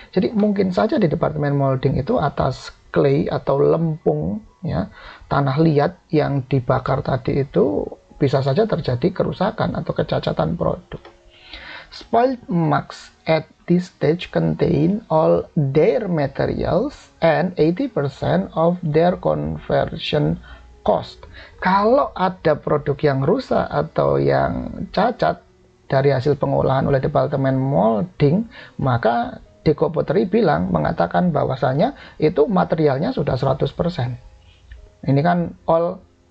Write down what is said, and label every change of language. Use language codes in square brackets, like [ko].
[id] Jadi mungkin saja di departemen molding itu atas clay atau lempung ya, tanah liat yang dibakar tadi itu bisa saja terjadi kerusakan atau kecacatan produk. [en] Spoiled mugs at this stage contain all their materials and 80% of their conversion cost. [id] Kalau ada produk yang rusak atau yang cacat dari hasil pengolahan oleh departemen molding, maka Deco Pottery mengatakan bahwasanya itu materialnya sudah 100%. Ini kan all